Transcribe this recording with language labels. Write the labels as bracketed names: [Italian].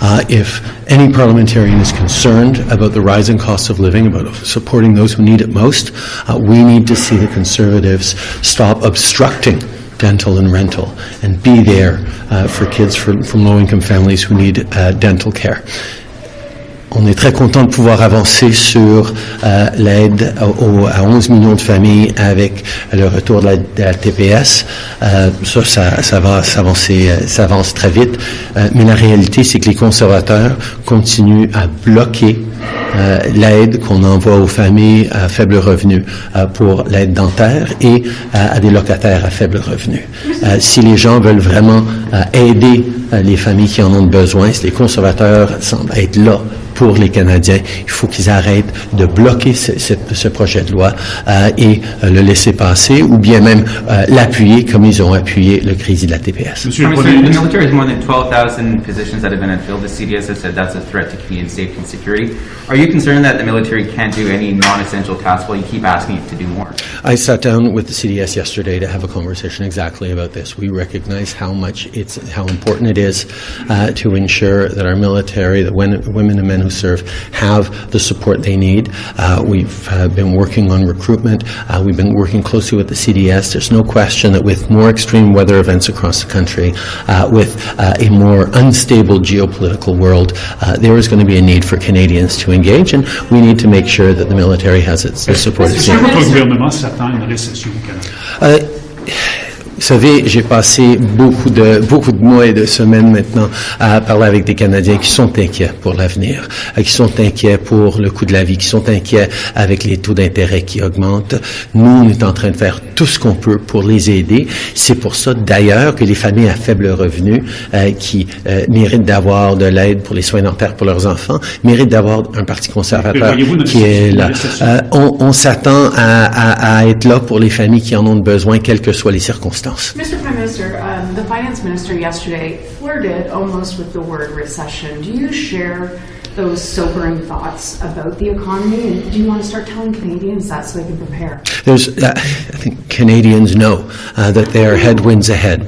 [English] If any parliamentarian is concerned about the rising cost of living, about supporting those who need it most, we need to see the Conservatives stop obstructing dental and rental and be there for kids from low-income families who need dental care. [French] On est très content de pouvoir avancer sur l'aide à 11 millions de familles avec le retour de la TPS. Ça avance très vite. Mais la réalité, c'est que les conservateurs continuent à bloquer l'aide qu'on envoie aux familles à faible revenu pour l'aide dentaire et à des locataires à faible revenu. Si les gens veulent vraiment aider les familles qui en ont besoin, si les conservateurs semblent être là pour les Canadiens, il faut qu'ils arrêtent de bloquer ce projet de loi et le laisser passer ou bien même l'appuyer comme ils ont appuyé le crédit de la TPS. [English] The military has more than 12,000 positions that have been unfilled. The CDS has said that's a threat to Canadian safety and security. Are you concerned that the military can't do any non-essential tasks while you keep asking it to do more? I sat down with the CDS yesterday to have a conversation exactly about this. We recognize how important it is to ensure that our military, that women and men who serve, have the support they need. We've been working on recruitment. We've been working closely with the CDS. There's no question that with more extreme weather events across the country, with a more unstable geopolitical world, there is going to be a need for Canadians to engage, and we need to make sure that the military has the support. [French] Est-ce que votre gouvernement s'attend à une récession au Canada? Vous savez, j'ai passé beaucoup de mois et de semaines maintenant à parler avec des Canadiens qui sont inquiets pour l'avenir, qui sont inquiets pour le coût de la vie, qui sont inquiets avec les taux d'intérêt qui augmentent. Nous, on est en train de faire tout ce qu'on peut pour les aider. C'est pour ça, d'ailleurs, que les familles à faible revenu qui méritent d'avoir de l'aide pour les soins dentaires pour leurs enfants, méritent d'avoir un parti conservateur qui est là. On s'attend à être là pour les familles qui en ont besoin, quelles que soient les circonstances. [English] Mr. Prime Minister, the Finance Minister yesterday flirted almost with the word recession. Do you share those sobering thoughts about the economy? And do you want to start telling Canadians that so they can prepare? I think Canadians know that there are headwinds ahead.